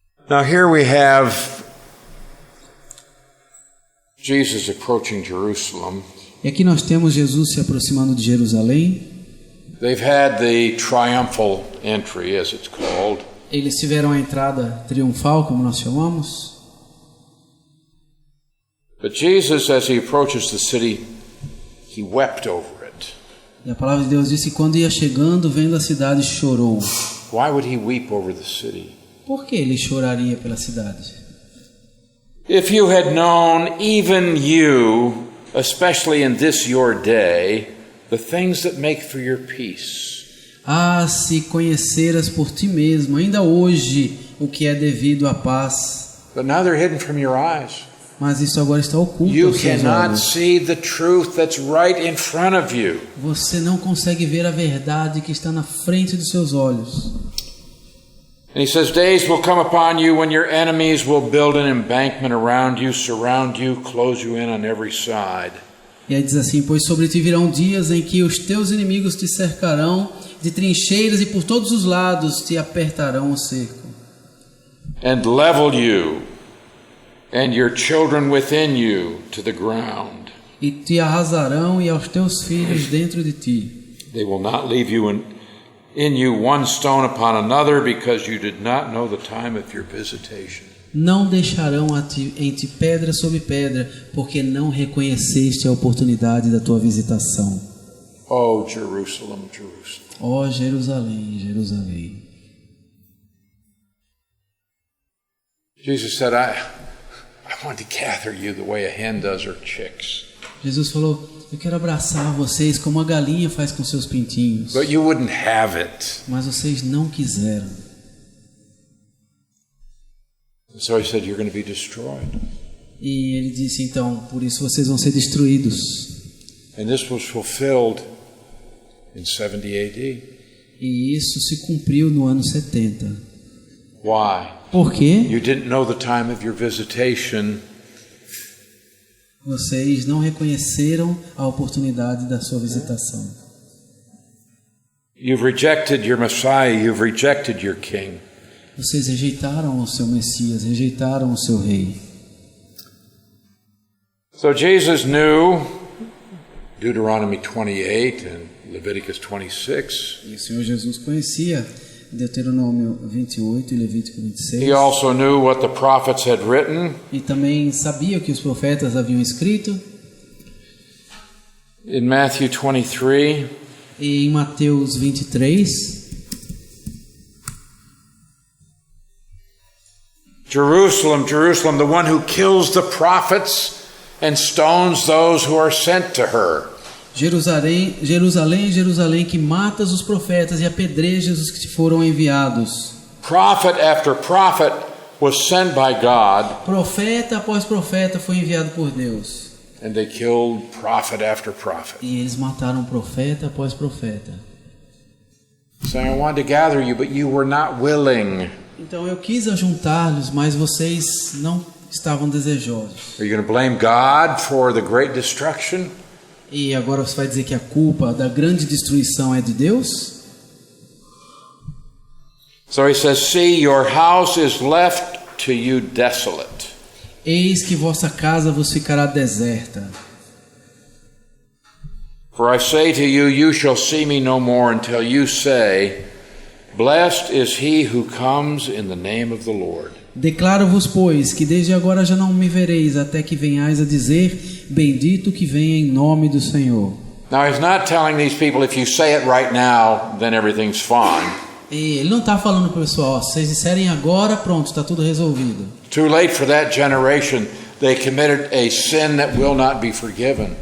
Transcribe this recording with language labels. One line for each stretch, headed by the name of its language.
English: Now here we have Jesus approaching Jerusalem.
Portuguese: E aqui nós temos Jesus se aproximando de Jerusalém.
English: They've had the triumphal entry, as it's called.
Portuguese: Eles tiveram a entrada triunfal, como nós chamamos.
English: But Jesus, as he approaches the city, he wept over it.
Portuguese: E a palavra de Deus diz que quando ia chegando, vendo a cidade, chorou.
English: Why would he weep over the city?
Portuguese: Por que ele choraria pela cidade?
English: If you had known, even you, especially in this your day, the things that make for your peace.
Portuguese: Ah, se conheceras por ti mesmo, ainda hoje, o que é devido à paz.
English: But now they're hidden from your eyes.
Portuguese: Mas isso agora está oculto
English: You
Portuguese: aos seus
English: cannot
Portuguese: olhos.
English: see the truth that's right in front of you.
Portuguese: Você não consegue ver a verdade que está na frente dos seus olhos.
English: And he says, days will come upon you when your enemies will build an embankment around you, surround you, close you in on every side.
Portuguese: E aí diz assim: pois sobre ti virão dias em que os teus inimigos te cercarão de trincheiras e por todos os lados te apertarão o cerco.
English: And level you and your children within you to the ground.
Portuguese: E te arrasarão e aos teus filhos dentro de ti.
English: They will not leave you in you one stone upon another, because you did not know the time of your visitation.
Portuguese: Não deixarão em ti pedra sobre pedra, porque não reconheceste a oportunidade da tua visitação.
English: Oh, Jerusalem, Jerusalem.
Portuguese: Ó Jerusalém, Jerusalém.
English: Jesus said, I want to gather you the way a hen does her chicks.
Portuguese: Jesus falou: eu quero abraçar vocês como a galinha faz com seus pintinhos.
English: But you wouldn't have it.
Portuguese: Mas vocês não quiseram.
English: So he said, you're going to be destroyed.
Portuguese: E ele disse: então, por isso vocês vão ser destruídos.
English: And this was fulfilled in 70 AD.
Portuguese: E isso se cumpriu no ano 70.
English: Why?
Portuguese: Por quê?
English: You didn't know the time of your visitation.
Portuguese: Vocês não reconheceram a oportunidade da sua visitação.
English: You've rejected your Messiah. You've rejected your King.
Portuguese: Vocês rejeitaram o seu Messias, rejeitaram o seu Rei.
English: So Jesus knew Deuteronomy 28 and Leviticus 26.
Portuguese: E o Senhor Jesus conhecia Deuteronômio 28 e Levítico 26.
English: He also knew what the prophets had written.
Portuguese: E também sabia o que os profetas haviam escrito.
English: In Matthew 23,
Portuguese: E em Mateus 23,
English: Jerusalem, Jerusalem, the one who kills the prophets and stones those who are sent to her.
Portuguese: Jerusalém, Jerusalém, Jerusalém, que matas os profetas e apedrejas os que te foram enviados.
English: Prophet after prophet was sent by God,
Portuguese: Profeta após profeta foi enviado por Deus.
English: and they killed prophet after prophet.
Portuguese: E eles mataram profeta após profeta.
English: Saying, I wanted to gather you, but you were not willing.
Portuguese: Então eu quis ajuntar-los, mas vocês não estavam desejosos.
English: Are you going to blame God for the great destruction?
Portuguese: E agora você vai dizer que a culpa da grande destruição é de Deus?
English: So he says, see, your house is left to you desolate.
Portuguese: Eis que vossa casa vos ficará deserta.
English: For I say to you, you shall see me no more until you say, blessed is he who comes in the name of the Lord.
Portuguese: Declaro-vos, pois, que desde agora já não me vereis, até que venhais a dizer, bendito que venha em nome do Senhor.
English: Now he's not telling these people, if you say it right now, then everything's fine.
Portuguese: E ele não está falando para o pessoal: ó, se vocês disserem agora, pronto, está tudo resolvido.
English: Too late for that generation. They committed a sin that will not be forgiven.